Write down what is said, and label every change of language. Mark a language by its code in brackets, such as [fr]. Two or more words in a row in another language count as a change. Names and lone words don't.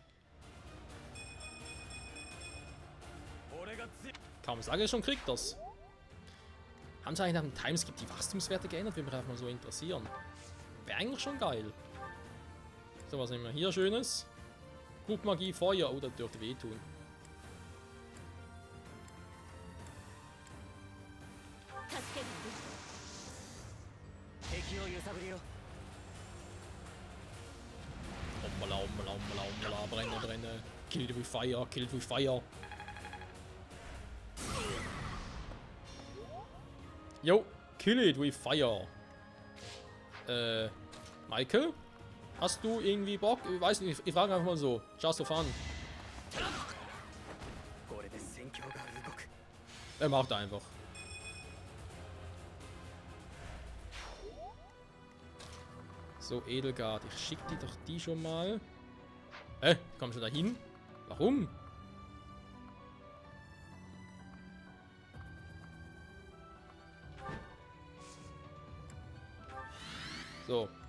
[de] Kaum sage ich schon, kriegt das. Haben sie eigentlich nach dem Timeskip die Wachstumswerte geändert? Würde mich einfach mal so interessieren. Wäre eigentlich schon geil. So, was nehmen wir hier Schönes? Blutmagie, Feuer. Oh, das dürfte wehtun. [ja] 助けている。敵を揺さぶりろ。 [de] Brenne, brenne. [en] Kill it with fire, kill it with fire. Yo, kill it with fire. [de] Michael? Hast du irgendwie Bock? Ich weiß nicht, ich frage einfach mal so. [en] Just for fun. [ja] これで戦況が動く。 [de] Er macht einfach. So, Edelgard, ich schick dir doch die schon mal. Komm schon dahin? Warum? So.